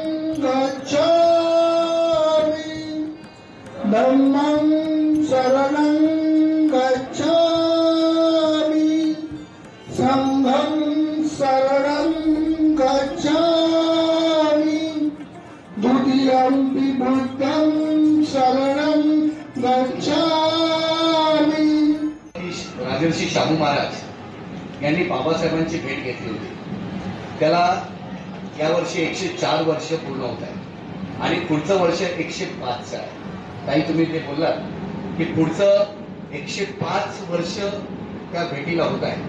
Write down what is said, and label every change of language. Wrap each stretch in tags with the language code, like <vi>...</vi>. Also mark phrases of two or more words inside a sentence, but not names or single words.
<pi>गच्छामि धम्मं शरणं गच्छामि संघं शरणं गच्छामि द्वितीयंपि बुद्धं शरणं गच्छामि.</pi> <mr>राजर्षी शाहू महाराज यांनी बाबासाहेबांची भेट घेतली होती. त्याला यावर्षी 104 वर्ष पूर्ण होत आहे आणि पुढचं वर्ष 105 आहे. काही तुम्ही ते बोललात की पुढचं 105 वर्ष त्या भेटीला होत आहे.</mr>